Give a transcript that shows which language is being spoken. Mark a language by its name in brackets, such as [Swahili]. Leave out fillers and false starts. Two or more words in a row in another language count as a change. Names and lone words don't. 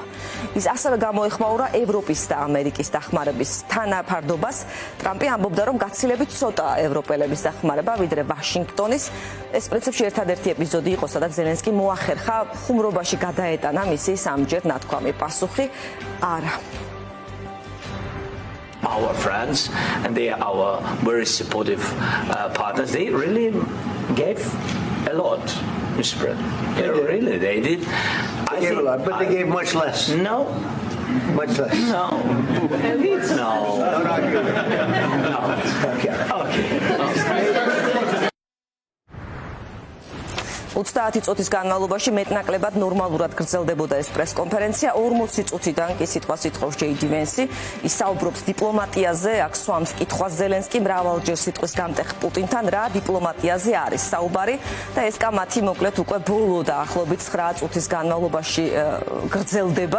[Georgian] ის ასევე გამოეხმაურა ევროპის და ამერიკის დახმარების თანაფარდობას. ტრამპი ამბობდა, რომ გაცილებით ცოტაა ევროპელების დახმარება, ვიდრე ვაშინგტონის. ეს პრინციპში ერთადერთი ეპიზოდი იყო, სადაც ზელენსკი მოახერხა ხუმრობაში გადაეტანა მისი სამჯერ ნათქვამი პასუხი არა. [English] Our friends and they are our very supportive partners. They really gave a lot, Mr. President. They did. They gave a lot, but they gave much less. No. Much less. No. No. No. Okay. [Georgian] 30 წუთის განმავლობაში მეტნაკლებად ნორმალურად გრძელდებოდა ეს პრესკონფერენცია. 40 წუთიდან კი სიტყვას ითხოვს ჯეი დი ვენსი. ის საუბრობს დიპლომატიაზე, აქ სვამს კითხვას ზელენსკი მრავალჯერ სიტყვის გამტეხ პუტინთან, რა დიპლომატიაზე არის საუბარი და ეს კამათი მოკლედ უკვე ბოლო დაახლოებით 9 წუთის განმავლობაში გრძელდება.